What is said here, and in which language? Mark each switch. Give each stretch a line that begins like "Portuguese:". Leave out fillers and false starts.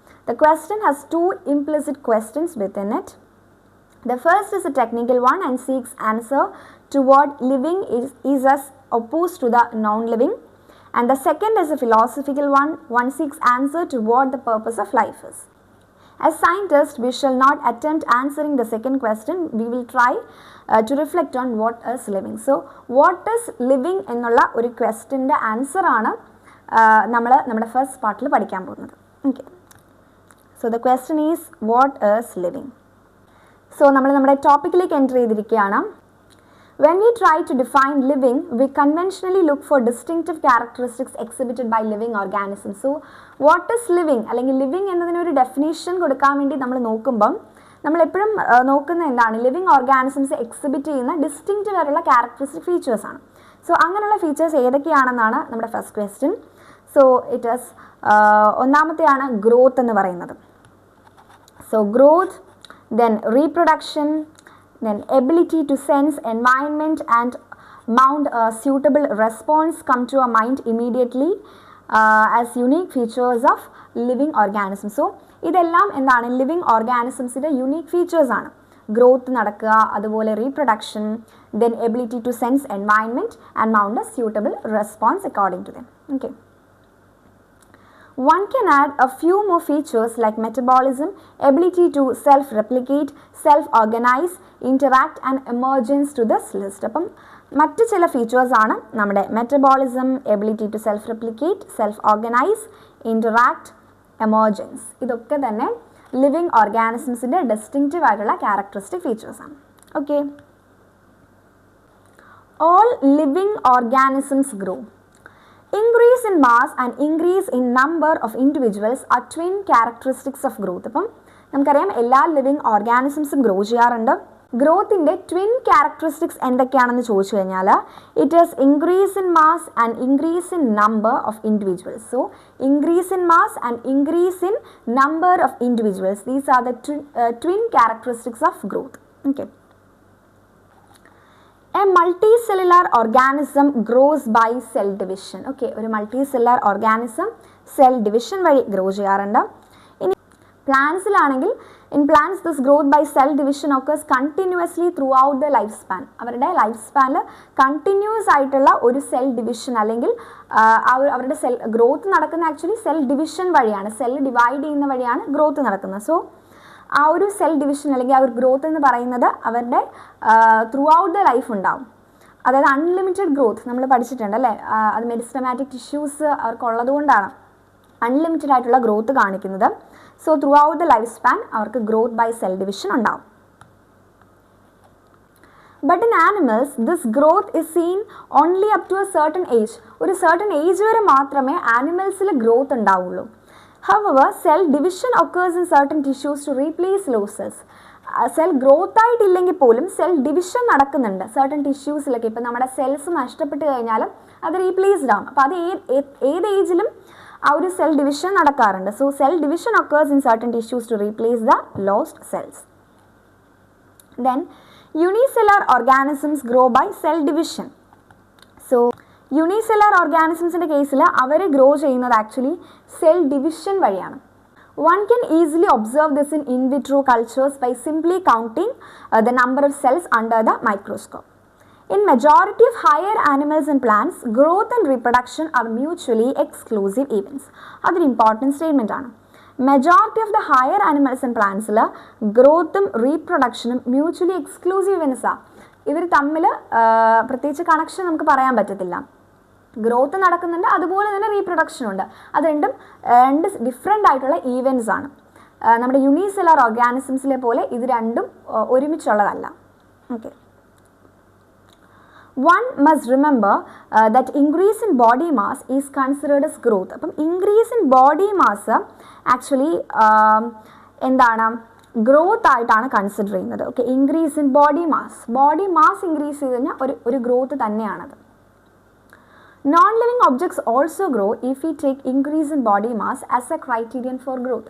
English: The question has 2 implicit questions within it. The first is a technical one and seeks answer to what living is as opposed to the non-living. And the second is a philosophical one. One seeks answer to what the purpose of life is. As scientists, we shall not attempt answering the second question. We will try to reflect on what is living. So, what is living
Malayalam: എന്നുള്ള ഒരു ക്വസ്റ്റ്യൻ്റെ ആൻസറാണ് നമ്മൾ നമ്മുടെ first പാർട്ടിൽ പഠിക്കാൻ പോകുന്നത്.
English: Okay, so the question is what is living.
Malayalam: So നമ്മൾ നമ്മുടെ ടോപ്പിക്കിലേക്ക് enter ചെയ്തിരിക്കുകയാണ്.
English: When we try to define living, we conventionally look for distinctive characteristics exhibited by living organisms. So, what is living?
Malayalam: അല്ലെങ്കിൽ living എന്നതിനൊരു definition കൊടുക്കാൻ വേണ്ടി നമ്മൾ നോക്കുമ്പം നമ്മളെപ്പോഴും നോക്കുന്ന എന്താണ്, ലിവിങ് ഓർഗാനിസംസ് എക്സിബിറ്റ് ചെയ്യുന്ന ഡിസ്റ്റിങ്ക്റ്റീവ് ആയിട്ടുള്ള ക്യാരക്ടറിസ്റ്റിക് ഫീച്ചേഴ്സാണ്. സോ അങ്ങനെയുള്ള ഫീച്ചേഴ്സ് ഏതൊക്കെയാണെന്നാണ് നമ്മുടെ first question. So it is ഒന്നാമത്തെയാണ് growth എന്ന് പറയുന്നത്.
English: So growth, then reproduction, then ability to sense environment and mount a suitable response come to our mind immediately as unique features of living organisms.
Malayalam: So ഇതെല്ലാം എന്താണ്, living ഓർഗാനിസംസിൻ്റെ unique features ആണ്.
English: growth
Malayalam: നടക്കുക, അതുപോലെ
English: Reproduction, then ability to sense environment and mount a suitable response according to them. Okay. One can add a few more features like metabolism, ability to self-replicate, self-organize, interact and emergence to this list.
Malayalam: അപ്പം മറ്റ് ചില features ആണ് നമ്മുടെ metabolism, ability to self replicate, self organise, interact, emergence. ഇതൊക്കെ തന്നെ living ഓർഗാനിസംസിൻ്റെ distinctive ആയിട്ടുള്ള characteristic ഫീച്ചേഴ്സാണ്.
English: Okay, all living organisms grow. Increase in mass and increase in number of individuals are twin characteristics of growth.
Malayalam: അപ്പം നമുക്കറിയാം എല്ലാ living ഓർഗാനിസംസും grow ചെയ്യാറുണ്ട്. ഗ്രോത്തിൻ്റെ twin characteristics എന്തൊക്കെയാണെന്ന് ചോദിച്ചു കഴിഞ്ഞാൽ
English: It is increase in mass and increase in number of individuals. So increase in mass and increase in number of individuals, these are the twin characteristics of growth. Okay, A multicellular organism grows by cell division.
Malayalam: Okay, ഒരു multicellular organism cell division വഴി grow ചെയ്യാറുണ്ട്. ഇനി പ്ലാന്റ്സിലാണെങ്കിൽ
English: in plants this growth by cell division occurs continuously throughout the lifespan.
Malayalam: അവരുടെ life സ്പാനിൽ continuous ആയിട്ടുള്ള ഒരു cell division അല്ലെങ്കിൽ അവരുടെ cell growth നടക്കുന്ന ആക്ച്വലി സെൽ ഡിവിഷൻ വഴിയാണ്, സെൽ ഡിവൈഡ് ചെയ്യുന്ന വഴിയാണ് ഗ്രോത്ത് നടക്കുന്നത്. സോ ആ ഒരു സെൽ ഡിവിഷൻ അല്ലെങ്കിൽ ആ ഒരു ഗ്രോത്ത് എന്ന് പറയുന്നത് അവരുടെ
English: throughout the life
Malayalam: ഉണ്ടാവും. അതായത് അൺലിമിറ്റഡ് ഗ്രോത്ത് നമ്മൾ പഠിച്ചിട്ടുണ്ട് അല്ലേ, അത് മെരിസ്റ്റമാറ്റിക് ടിഷ്യൂസ് അവർക്കുള്ളത് കൊണ്ടാണ് അൺലിമിറ്റഡ് ആയിട്ടുള്ള ഗ്രോത്ത് കാണിക്കുന്നത്. So
English: throughout the life span
Malayalam: അവർക്ക്
English: growth by cell division
Malayalam: ഉണ്ടാവും.
English: But in animals, this growth is seen only up to a certain age.
Malayalam: ഒരു certain age വരെ മാത്രമേ ആനിമൽസിൽ ഗ്രോത്ത് ഉണ്ടാവുള്ളൂ.
English: However, cell division occurs in certain tissues to replace losses.
Malayalam: Cell growth ആയിട്ടില്ലെങ്കിൽ പോലും cell division നടക്കുന്നുണ്ട് certain ടിഷ്യൂസിലൊക്കെ. ഇപ്പം നമ്മുടെ cells നഷ്ടപ്പെട്ട് കഴിഞ്ഞാൽ അത് റീപ്ലേസ്ഡ് ആവും. അപ്പോൾ അത് ഏത് ഏജിലും ആ ഒരു സെൽ ഡിവിഷൻ നടക്കാറുണ്ട്.
English: So cell division occurs in certain tissues to replace the lost cells. Then unicellular organisms grow by cell division.
Malayalam: So unicellular organismsന്റെ കേസിൽ അവർ ഗ്രോ ചെയ്യുന്നത് ആക്ച്വലി സെൽ ഡിവിഷൻ വഴിയാണ്.
English: One can easily observe this in vitro cultures by simply counting the number of cells under the microscope. In majority of higher animals and plants, growth and reproduction are mutually exclusive events.
Malayalam: അതൊരു important statement ആണ്.
English: majority of the higher animals
Malayalam: and പ്ലാന്റ്സിൽ ഗ്രോത്തും റീപ്രൊഡക്ഷനും mutually exclusive ഇവൻസാണ്. ഇവർ തമ്മിൽ പ്രത്യേകിച്ച് connection നമുക്ക് പറയാൻ പറ്റത്തില്ല. Growth നടക്കുന്നുണ്ട്, അതുപോലെ തന്നെ റീപ്രൊഡക്ഷനും ഉണ്ട്. അത് രണ്ട് ഡിഫറെൻ്റ് ആയിട്ടുള്ള ഈവൻറ്റ്സ് ആണ്. നമ്മുടെ യൂണിസെല്ലുലാർ ഓർഗാനിസംസിലെ പോലെ ഇത് രണ്ടും ഒരുമിച്ചുള്ളതല്ല.
English: Okay, one must remember that increase in body mass is considered as growth.
Malayalam: അപ്പം
English: increase in body mass
Malayalam: actually എന്താണ്, ഗ്രോത്ത് ആയിട്ടാണ് കൺസിഡർ ചെയ്യുന്നത്. Okay,
English: increase in body mass
Malayalam: increase ചെയ്ത് കഴിഞ്ഞാൽ ഒരു ഗ്രോത്ത് തന്നെയാണത്.
English: Non living objects also grow if we take increase in body mass as a criterion for growth.